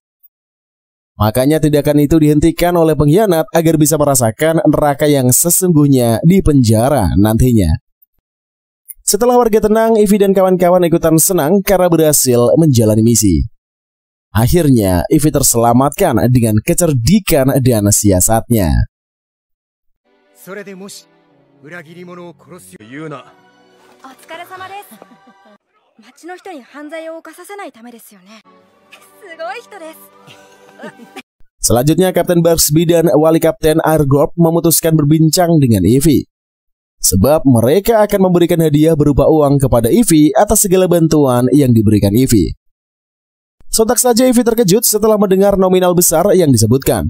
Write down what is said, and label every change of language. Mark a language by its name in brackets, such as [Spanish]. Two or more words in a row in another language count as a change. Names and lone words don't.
[Indonesian] Makanya tindakan itu dihentikan oleh pengkhianat agar bisa merasakan neraka yang sesungguhnya di penjara nantinya. Setelah warga tenang, Ivy dan kawan-kawan ikutan senang karena berhasil menjalani misi. Akhirnya, Ivy terselamatkan dengan kecerdikan dan siasatnya. [Japanese] それでもし裏切り者を殺すよ言うな。お疲れ様です。町の人に犯罪を犯させないためですよね。すごい人です。 [Indonesian] Selanjutnya Kapten Bugsby dan Wali Kapten Argorp memutuskan berbincang dengan Ivy. Sebab mereka akan memberikan hadiah berupa uang kepada Ivy atas segala bantuan yang diberikan Ivy. Sontak saja Ivy terkejut setelah mendengar nominal besar yang disebutkan.